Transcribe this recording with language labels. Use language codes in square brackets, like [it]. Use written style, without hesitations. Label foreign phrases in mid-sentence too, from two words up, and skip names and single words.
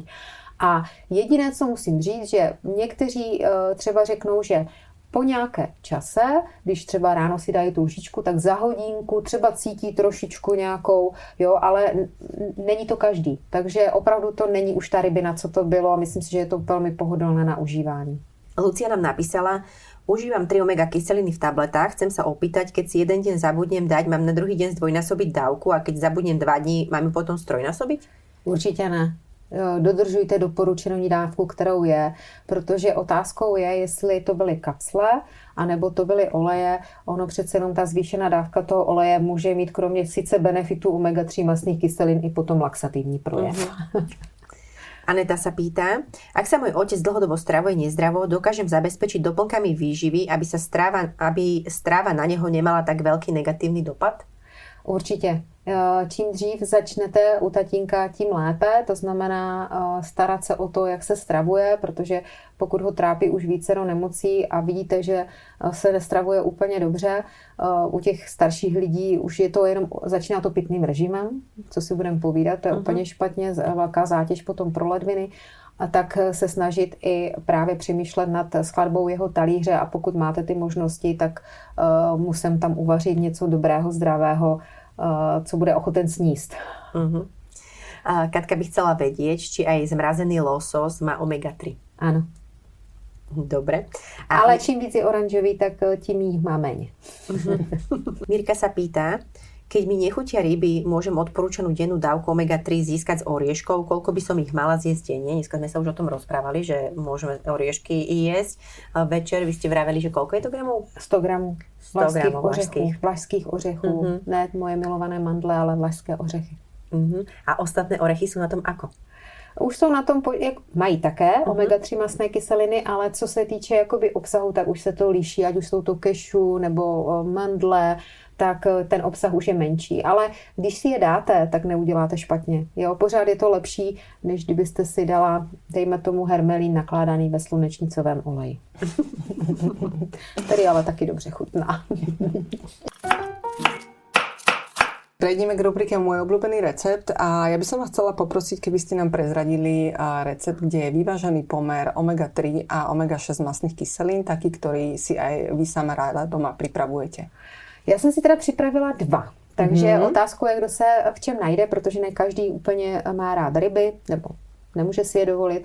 [cs] A jediné, co musím říct, že někteří třeba řeknou, že po nějaké čase, když třeba ráno si dají tu lžičku, tak za hodinku třeba cítí trošičku nějakou, jo, ale není to každý. Takže opravdu to není už ta rybina, co to bylo, a myslím si, že je to velmi pohodlné na užívání. [sk] Lucia nám napísala, užívam 3 omega kyseliny v tabletách, chcem sa opýtať, keď si jeden deň zabudnem dať, mám na druhý deň zdvojnásobiť dávku a keď zabudnem 2 dní, mám ju potom strojnásobiť? [cs] Určitě ne. Dodržujte doporučenou dávku, kterou je, protože otázkou je, jestli to byly kapsle, anebo to byly oleje. Ono přece jenom ta zvýšená dávka toho oleje může mít kromě sice benefitu omega-3 mastných kyselin i potom laxativní projev. [sk] Aneta sa pýta, ak sa môj otec dlhodobo stravuje nezdravo, dokážem zabezpečiť doplnkami výživy, aby stráva na neho nemala tak veľký negatívny dopad? [cs] Určitě. Čím dřív začnete u tatínka, tím lépe. To znamená starat se o to, jak se stravuje, protože pokud ho trápí už vícero nemocí a vidíte, že se nestravuje úplně dobře, u těch starších lidí už je to jenom, začíná to pitným režimem, co si budeme povídat, to je úplně špatně, velká zátěž potom pro ledviny. A tak se snažit i právě přemýšlet nad skladbou jeho talíře, a pokud máte ty možnosti, tak musím tam uvařit něco dobrého, zdravého, co bude ochoten sníst. [sk] Katka by chcela vedieť, či aj zmrazený losos má omega-3. [cs] Ano. [sk] Dobre. [cs] Ale čím víc je oranžový, tak tím jich má méně. [sk] Mirka sa pýta, keď mi nechutia ryby, môžem odporúčanú dennú dávku omega-3 získať z orieškov, koľko by som ich mala zjesť denne? Dneska sme sa už o tom rozprávali, že môžeme oriešky jesť. Večer vy ste vraveli, že koľko je to gramov? [cs] 100 gramů. 100 gramů vlašských ořechů. Ne moje milované mandle, ale vlašské ořechy. [sk] A ostatné orechy sú na tom ako? [cs] Už jsou na tom, mají také omega-3 mastné kyseliny, ale co se týče jakoby obsahu, tak už se to liší, ať už jsou to kešu nebo mandle, tak ten obsah už je menší. Ale když si je dáte, tak neuděláte špatně. Jo, pořád je to lepší, než kdybyste si dala, dejme tomu, hermelín nakládaný ve slunečnicovém oleji. Který ale taky dobře chutná. [sk] Prejdeme k rubrike Môj obľúbený recept a ja by som vás chcela poprosiť, keby ste nám prezradili recept, kde je vyvážený pomer omega-3 a omega-6 mastných kyselín, taký, ktorý si aj vy sama ráda doma pripravujete. [cs] Já jsem si teda připravila 2. Takže otázkou je, kdo se v čem najde, protože ne každý úplně má rád ryby, nebo nemůže si je dovolit.